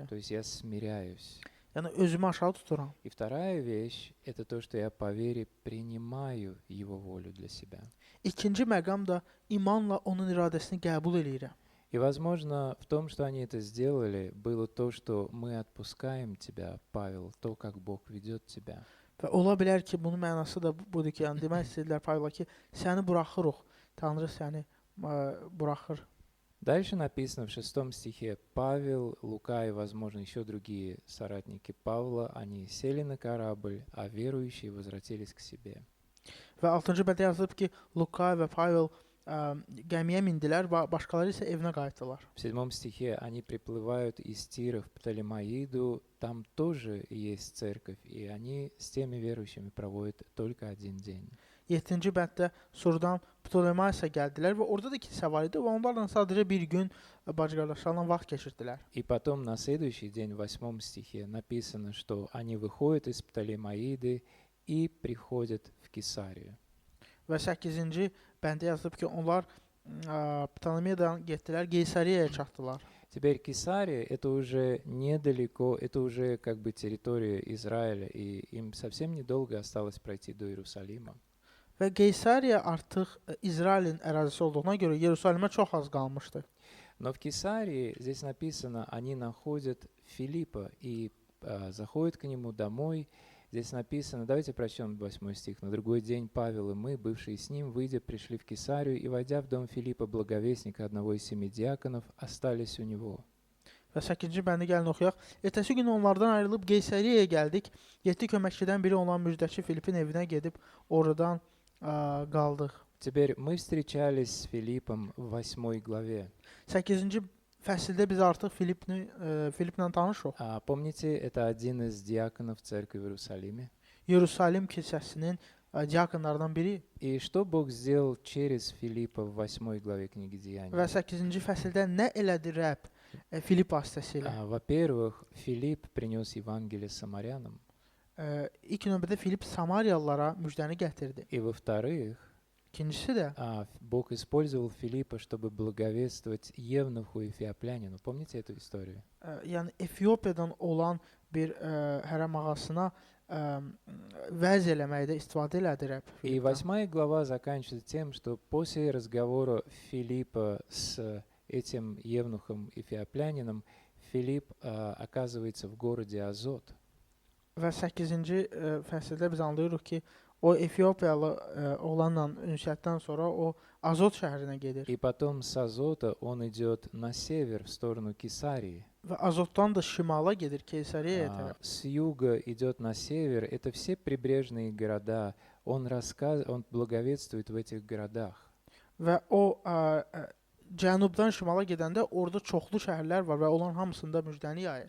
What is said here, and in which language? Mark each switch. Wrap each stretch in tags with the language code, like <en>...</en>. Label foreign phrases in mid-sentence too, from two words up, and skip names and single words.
<ru>То есть я смиряюсь.</ru> <az>Yəni özümü aşağı tuturam.</az> <ru>И вторая вещь, это то, что я по вере принимаю Его волю для себя.</ru> <az>İkinci məqam da imanla onun iradəsini qəbul eləyirəm.</az> <ru>И, возможно, в том, что они это сделали, было то, что мы отпускаем тебя, Павел, то, как Бог ведет тебя.</ru> <az>Və ola bilər ki, bunun mənası da budur ki, yəni demək istədilər Pavla ki, səni buraxırıq. Tanrı səni buraxır.</az> <ru>Дальше написано в 6 стихе, Павел, Лука и, возможно, еще другие соратники Павла, они сели на корабль, а верующие возвратились к себе.</ru> <az>Və 6-cı bəndə yazılıb ki, Luka və Pavel gəmiyə mindilər, başqaları isə evinə qayıtdılar.</az> <ru>В 7 стихе они приплывают из Тира в Птолемаиду, там тоже есть церковь, и они с теми верующими проводят только один день.</ru> <az>7-ci bənddə Surdan Ptolemaysa gəldilər və orada da kilsə var idi və onlarla sadəcə bir gün bacı-qardaşlarla vaxt keçirdilər.</az> <ru>И потом на следующий день, в 8 стихе, написано, что они выходят из Птолемаиды и приходят в Кесарию.</ru> <az>Və 8-ci bəndə yazılıb ki, onlar Ptolemaiyadan getdilər, Qeysariyaya çatdılar.</az> <ru>Теперь Кесария — это уже недалеко, это уже как бы территория Израиля, и им совсем недолго осталось пройти до Иерусалима.</ru> <az>Və Qeysariya artıq İsrailin ərazisi olduğuna görə Yerusəlimə çox az qalmışdı.</az> <ru>Но в Кесарии, здесь написано, они находят Филиппа и заходят к нему домой. Здесь написано, давайте прочтем 8 стих. «На другой день Павел и мы, бывшие с ним, выйдя, пришли в Кесарию, и, войдя в дом Филиппа, благовестника, одного из 7 диаконов, остались у него».</ru> <az>Və 8-ci bəndi gəlin oxuyaq. Ertəsi gün onlardan ayrılıb Qeysariyaya gəldik. 7 köməkçidən biri olan müjdəçi Filipin evinə gedib oradan qaldıq.</az> <ru>Теперь мы встречались с Филиппом в 8 главе.</ru> <az>8-ci fəsildə biz artıq Filiplə tanışıq.</az> <ru>Помните, это один из диаконов церкви в Иерусалиме.</ru> <az>Yerusəlim kilsəsinin diakonlarından biri.</az> <ru>И что Бог сделал через Филиппа в 8 главе книги Деяний?</ru> <az>Və 8-ci fəsildə nə elədi Rəbb Filip vasitəsilə?</az> <ru>Во-первых, Филипп принес Евангелие самарянам.</ru> <az>İlk növbədə Filip Samariyalılara müjdəni gətirdi.</az> <ru>И во-вторых,</ru> <az>İkincisi də</az> <ru>Бог использовал Филиппа, чтобы благовествовать евнуху Эфиоплянину. Помните эту историю?</ru> <az>Yəni Efiopiyadan olan bir hərəm ağasına vəz eləməkdə istifadə elədi Rəbb.</az> <ru>И 8 глава заканчивается тем, что после разговора Филиппа с этим евнухом Эфиоплянином, Филипп оказывается в городе Азот.</ru> <az>Və 8-ci fəsildə biz anlayırıq ki, o Efiopiyalı oğlanla ünsiyyətdən sonra o Azot şəhərinə gedir.</az> <ru>И потом с Азота он идет на север, в сторону Кесарии.</ru> <az>Və Azotdan da şimala gedir, Keysariyaya tərəf.</az> <ru>С юга идет на север. Это все прибрежные города он благовествует в этих городах.</ru> <az>Və o cənubdan şimala gedəndə orada çoxlu şəhərlər var və onların hamısında müjdəni yayır.</az>